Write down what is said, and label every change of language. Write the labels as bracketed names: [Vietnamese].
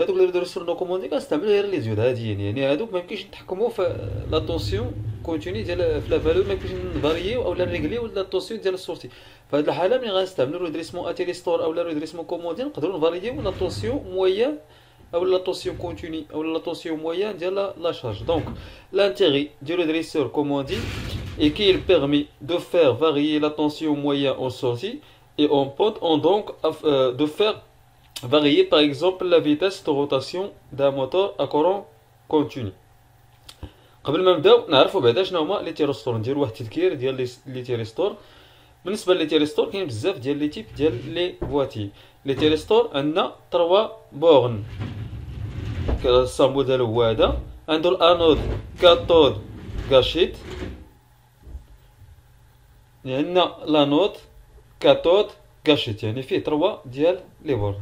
[Arabic] هادوك لي رودريسور نو كوموندي كنستعملو غير لي زيود هاديين، يعني هادوك ميمكنش نتحكمو في لا طونسيون كونتيني ديال في لا فالور، ميمكنش نفارييو اولا نريغليو لا طونسيون ديال السورتي. فهاد الحاله ملي غنستعملو رودريسمون تيريستور اولا رودريسمون كوموندي نقدرو نفارييو لا طونسيون مويان [French] ou la tension continue ou la tension moyenne de la charge. Donc l'intérêt du redresseur, comme on dit, est qu'il permet de faire varier la tension moyenne en sortie et en pente, donc de faire varier par exemple la vitesse de rotation d'un moteur à courant continu. [Arabic] قبل ما نبداو نعرفوا بعدا شنو هما لي تيرستور، نديروا واحد التذكير ديال لي تيرستور. بالنسبه لي تيرستور كاين بزاف ديال لي تيب ديال لي فواتي. لي تيرستور عندنا 3 بورن، الصامبو ديالو هو هذا، عنده الانود كاثود كاشيت، عندنا لانود كاثود كاشيت، يعني فيه 3 ديال لي بورن.